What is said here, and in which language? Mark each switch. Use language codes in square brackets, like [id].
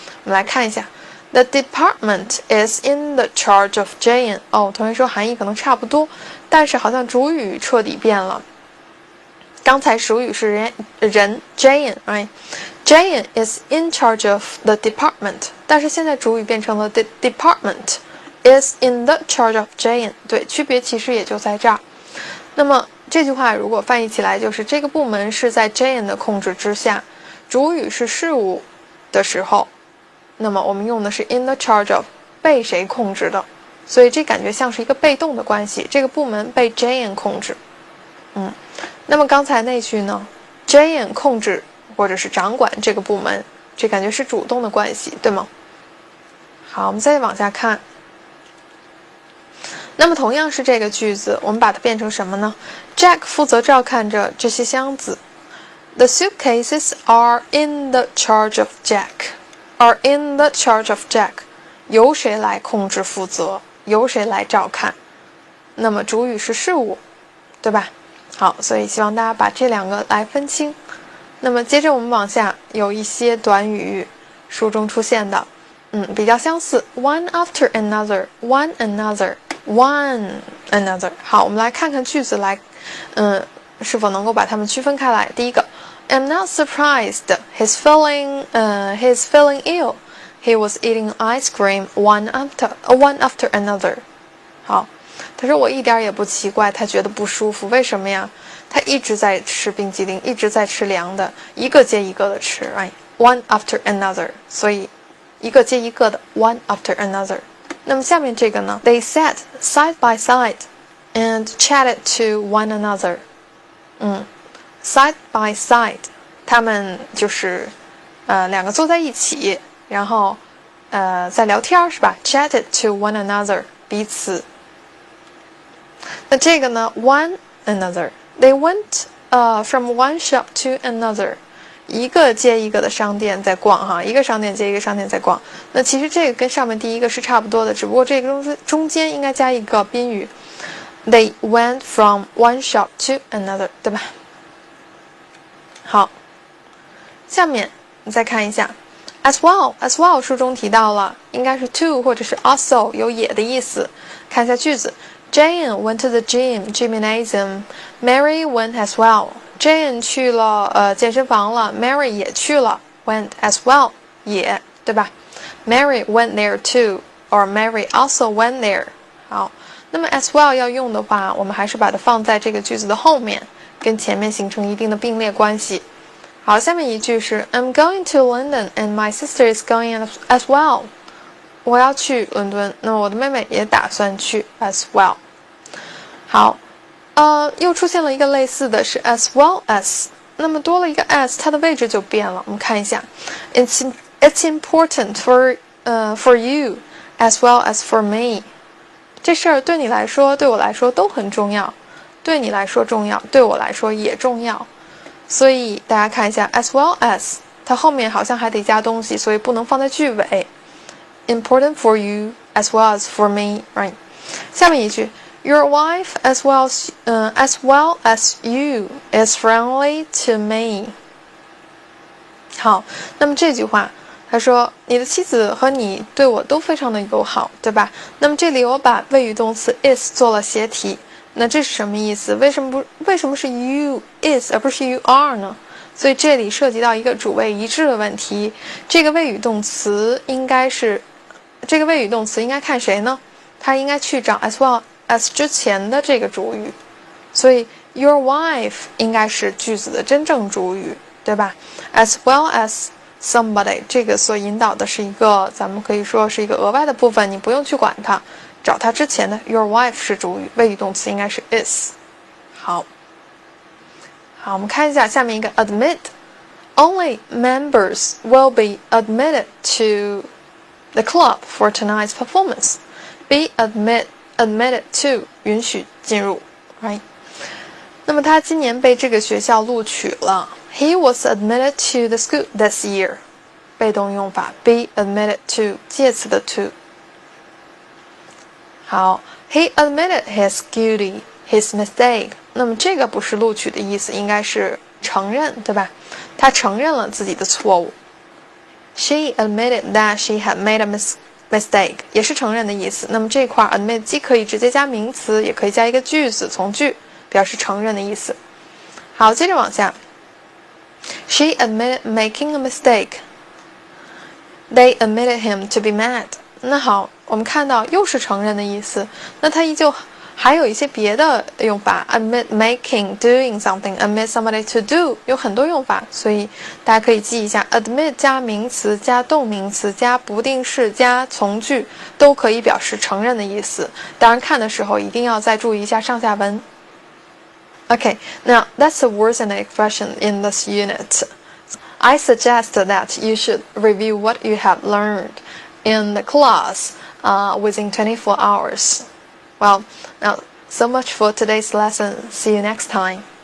[zh] 我们来看一下 [en] ，The department is in the charge of Jane。 [zh] 同学说含义可能差不多，但是好像主语彻底变了。刚才主语是人 Jane， right？ [en] Jane is in charge of the department， [zh] 但是现在主语变成了 [en] the department。is in the charge of Jane， [zh] 对，区别其实也就在这儿。那么这句话如果翻译起来就是这个部门是在 Jane 的控制之下，主语是事物的时候，那么我们用的是 in the charge of 被谁控制的，所以这感觉像是一个被动的关系，这个部门被 Jane 控制。那么刚才那句呢 ，Jane 控制或者是掌管这个部门，这感觉是主动的关系，对吗？好，我们再往下看。那么同样是这个句子，我们把它变成什么呢 ？Jack 负责照看着这些箱子。 [en] The suitcases are in the charge of Jack. Are in the charge of Jack. [zh] 由谁来控制负责？由谁来照看？那么主语是事物，对吧？好，所以希望大家把这两个来分清。那么接着我们往下，有一些短语书中出现的，比较相似。 [en] One after another, one another.One another。 [zh] 好，我们来看看句子来，是否能够把它们区分开来。第一个 ， [en] I'm not surprised he's feeling ill. He was eating ice cream one after another. [zh] 好，他说我一点也不奇怪，他觉得不舒服，为什么呀？他一直在吃冰激凌，一直在吃凉的，一个接一个的吃 ，right? One after another， 所以一个接一个的 one after another。那么下面这个呢 ？ [en] They sat side by side and chatted to one another。 [zh] side by side， 他们就是两个坐在一起，然后在聊天是吧 ？ [en] Chatted to one another， [zh] 彼此。那这个呢 ？One another。 [en] They went from one shop to another， [zh] 一个接一个的商店在逛哈，一个商店接一个商店在逛。那其实这个跟上面第一个是差不多的，只不过这个中间应该加一个宾语。 [en] They went from one shop to another， 对吧？ [zh] 好，下面你再看一下 as well 书中提到了，应该是 to 或者是 also 有也的意思。看一下句子。 [en] Jane went to the gymnasium. Mary went as well. [zh] Jane 去了健身房了 ，Mary 也去了 ，went as well 也对吧 ？ [en] Mary went there too, or Mary also went there. [zh] 好，那么 as well 要用的话，我们还是把它放在这个句子的后面，跟前面形成一定的并列关系。好，下面一句是 [en] I'm going to London and my sister is going as well. [zh] 我要去伦敦，那么我的妹妹也打算去 as well。好，又出现了一个类似的是 as well as， 那么多了一个 as， 它的位置就变了。我们看一下 ， [en] It's important for you as well as for me。 [zh] 这事儿对你来说，对我来说都很重要，对你来说重要，对我来说也重要。所以大家看一下 as well as， 它后面好像还得加东西，所以不能放在句尾。 [en] Important for you as well as for me, right? [zh] 下面一句 [en] ，Your wife as well as you is friendly to me. [zh] 好，那么这句话，他说你的妻子和你对我都非常的友好，对吧？那么这里我把谓语动词 is 做了斜体，那这是什么意思？为什么是 you is 而不是 you are 呢？所以这里涉及到一个主谓一致的问题。这个谓语动词应该看谁呢？它应该去找 as well as 之前的这个主语，所以 your wife 应该是句子的真正主语，对吧 ？as well as somebody 这个所引导的是一个，咱们可以说是一个额外的部分，你不用去管它，找它之前的 your wife 是主语，谓语动词应该是 is。好，我们看一下下面一个 [en] admit。Only members will be admitted to the club for tonight's performance. [zh] Be admitted to 允许进入 right? 那么他今年被这个学校录取了。 [en] He was admitted to the school this year. [zh] 被动用法 [en] be admitted to 介词的 to。好 ，He admitted his guilty, his mistake. [zh] 那么这个不是录取的意思，应该是承认，对吧？他承认了自己的错误。 [en] She admitted that she had made a mistake， [zh] 也是承认的意思。那么这块 admit 既可以直接加名词，也可以加一个句子从句，表示承认的意思。好，接着往下。 [en] She admitted making a mistake. They admitted him to be mad. [zh] 那好，我们看到又是承认的意思。那它依旧还有一些别的用法 admit making doing something admit somebody to do 有很多用法，所以大家可以记一下 admit 加名词加动名词加不定式加从句都可以表示承认的意思，当然看的时候一定要再注意一下上下文。 [en] Okay, now that's the words and the expression in this unit. I suggest that you should review what you have learned in the class within 24 hours. Well, now, so much for today's lesson. See you next time.